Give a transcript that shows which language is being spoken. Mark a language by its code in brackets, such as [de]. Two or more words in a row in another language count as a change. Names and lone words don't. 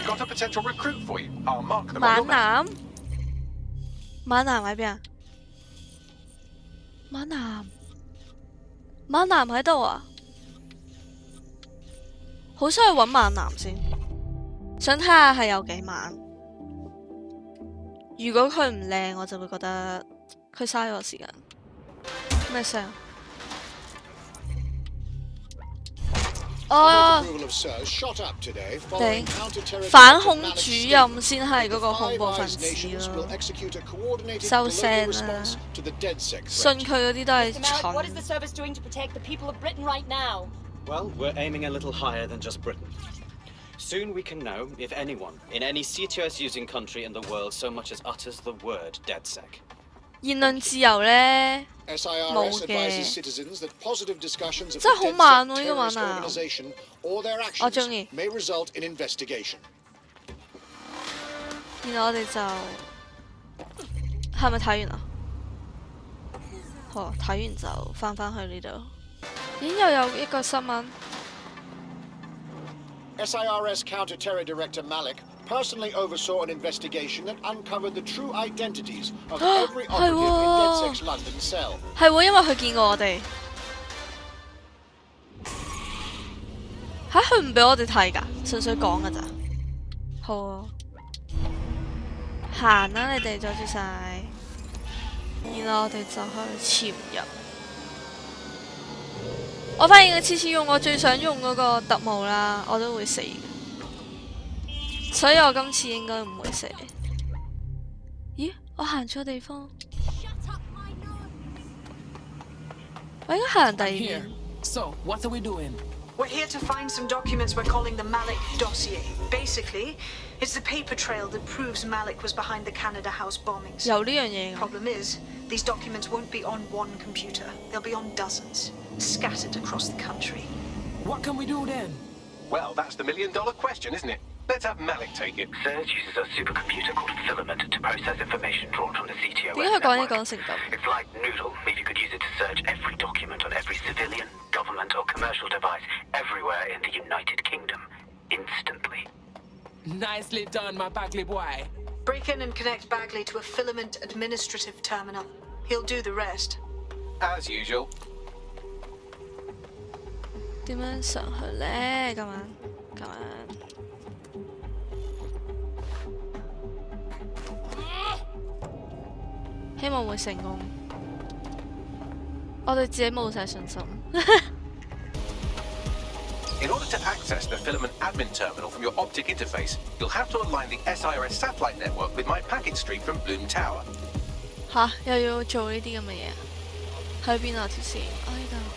[en] Got a potential recruit for you. I'll mark them on [yue] 猛 [en] your map. [yue] 男，猛男喺邊啊？猛男，猛男喺度啊！好想去揾猛男先，想睇下係有幾猛。如果佢唔靚，我就會覺得佢嘥我時間。咩聲？哦，頂！反恐主任先係嗰個恐怖分子咯，收聲啦！信佢嗰啲都係 [en] Malik, what is [yue] 蠢。 [en] the service doing to protect the people of Britain right now? Well, we're aiming a little higher than just Britain. Soon we can know if anyone in any CTOS using country in the world so much as utters the word DedSec. [yue] 言論自由呢，冇 [en] SIRS [yue] 嘅 [en] advises，citizens that positive discussions of [yue] 真係 [en] the [yue] 好慢喎 [en] DedSec [yue] 呢個猛 [en] terrorist [yue] 男。 [en] organization or their [yue] 我 [en] actions [yue] 鍾意。 [en] may result in investigation. [yue] 然後我哋就係咪睇完啊？好，睇完就翻返去呢度。咦，又有一個新聞。 [en] SIRS Counter-Terror Director Malik personally oversaw an investigation that uncovered the true identities of every operative in DedSec's London cell. [yue] 係喎，因為佢見過我哋。嚇，佢唔俾我哋睇㗎，純粹講㗎咋。好啊，行啦，你哋阻住晒。然後我哋就去潛入。我發現佢次次用我最想用嗰個特務啦，我都會死嘅，所以我今次應該唔會死。咦？我行錯地方。 我應該行第二 [en] Here. [yue] 邊。 [en] So, what are we doing? We're here to find some documents we're calling the Malik dossier. Basically, it's the paper trail that proves Malik was behind the Canada House bombings. [yue] 有呢樣嘢㗎。 [en] Problem is, these documents won't be on one computer. They'll be on dozens, scattered across the country. What can we do then? Well, that's the million-dollar question, isn't it? Let's have Malik take it. Serge uses a supercomputer called Filament to process information drawn from the CTOS [yue] 點解佢講嘢 [en] network. [yue] 講成咁？ [en] It's like Noodle, if you could use it to search every document on every civilian, government, or commercial device everywhere in the United Kingdom, instantly. Nicely done, my Bagley boy. Break in and connect Bagley to a Filament administrative terminal. He'll do the rest. As usual. [yue] 點樣上去咧？咁樣。希望會成功。我對自己冇晒信心。 [en] In order to access the Filament admin terminal from your optic interface, you'll have to align the SIRS satellite network with my packet stream from Bloom Tower. [yue] 吓，又要做呢啲咁嘅嘢？喺邊啊條線？啊呢度。